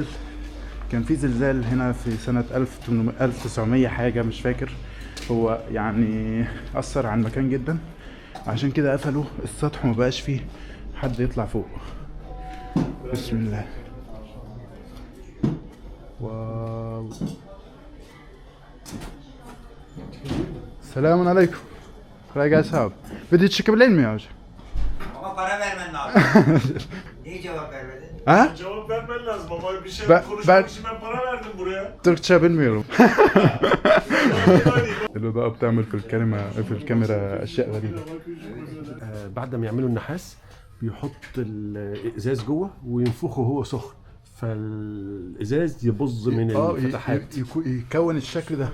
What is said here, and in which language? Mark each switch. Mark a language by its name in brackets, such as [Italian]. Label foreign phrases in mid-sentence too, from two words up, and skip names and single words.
[Arabic] كان في زلزال هنا في سنة 1900 حاجة مش فاكر، هو يعني أثر على المكان جدا، عشان كده قفلوا السطح ومبقاش فيه حد يطلع فوق. بسم الله. واو. [Turkish] Selamun aleyküm. Kolay gelsin abi. Video çekebilir miyim hocam? Ama para vermen lazım. Niye cevap vermedin? Ha? Cevap vermen lazım ama bir şey Ben- konuşmak için ben para verdim buraya. Türkçe bilmiyorum. [Arabic] الإضاءة بتعمل في الكاميرا أشياء غريبة. بعد ما يعملوا النحاس بيحط الازاز جوه وينفخه وهو سخن، فالازاز يبظ من الفتحات. يكون الشكل ده.